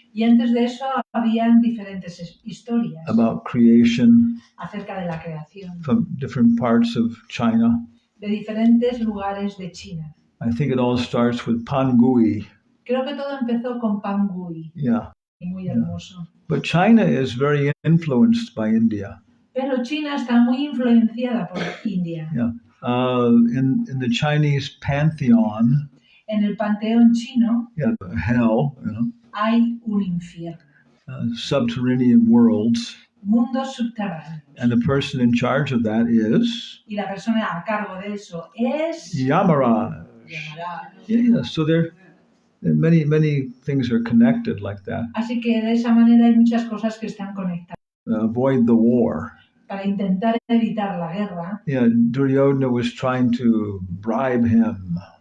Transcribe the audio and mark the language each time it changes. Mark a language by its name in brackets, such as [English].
[Spanish] Y antes de eso habían diferentes historias. [English] About creation. [Spanish] Acerca de la creación. [English] From different parts of China. [Spanish] De diferentes lugares de China. [English] I think it all starts with Pangui. [Spanish] Creo que todo empezó con Pangui. [English] Yeah. [Spanish] Muy hermoso. [English] But China is very influenced by India. [Spanish] Pero China está muy influenciada por India. [English] Yeah. In the Chinese pantheon. [Spanish] En el panteón chino. [English] Yeah, hell. [Spanish] Hay un infierno. [English] Subterranean worlds. [Spanish] Mundos subterráneos. [English] And the person in charge of that is. [Spanish] Y la persona a cargo de eso es. [English] Yamaraj. Yeah. So there. Many things are connected like that. [Spanish] Así que de esa manera hay muchas cosas que están conectadas. [English] Avoid the war. [Spanish] Para intentar evitar la guerra. [English] Yeah, Duryodhana was trying to bribe him.